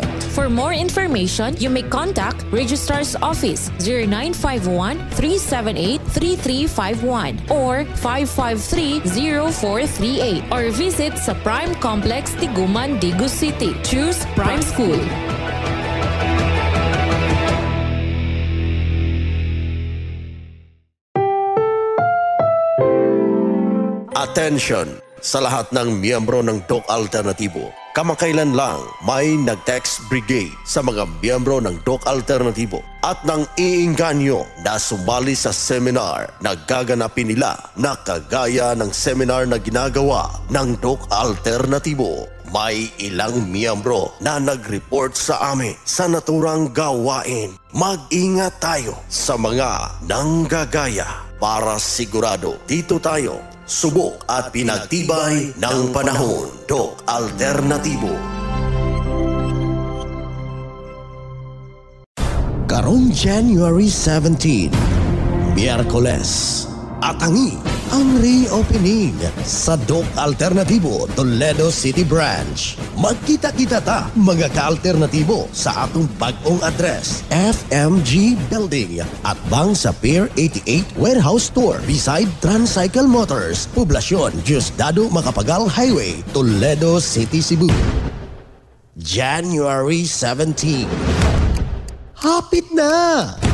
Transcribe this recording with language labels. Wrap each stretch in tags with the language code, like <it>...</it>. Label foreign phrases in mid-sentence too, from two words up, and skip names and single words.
<en>For more information, you may contact Registrar's Office 0951-378-3351 or 553-0438 or visit sa Prime Complex, Tiguman, Digu City. Choose Prime School.</en> <tl>Attention sa lahat ng miyembro ng Doc Alternatibo. Kamakailan lang may nag-text brigade sa mga miyembro ng Doc Alternatibo at nang iinganyo na sumali sa seminar na gaganapin nila na kagaya ng seminar na ginagawa ng Doc Alternatibo. May ilang miyembro na nag-report sa amin sa naturang gawain. Mag-ingat tayo sa mga nanggagaya para sigurado dito tayo subok at pinagtibay ng panahon. Doc Alternatibo.</tl> <ceb>karong January 17, Miyerkules, atangi ang reopening sa Doc Alternatibo Toledo City Branch. Magkita-kita ta mga ka-alternatibo sa atong bagong address, FMG Building at bang sa Pier 88 Warehouse Store beside Transcycle Motors, Poblasyon Diosdado Macapagal Highway, Toledo City, Cebu. January 17. Hapit na!</ceb>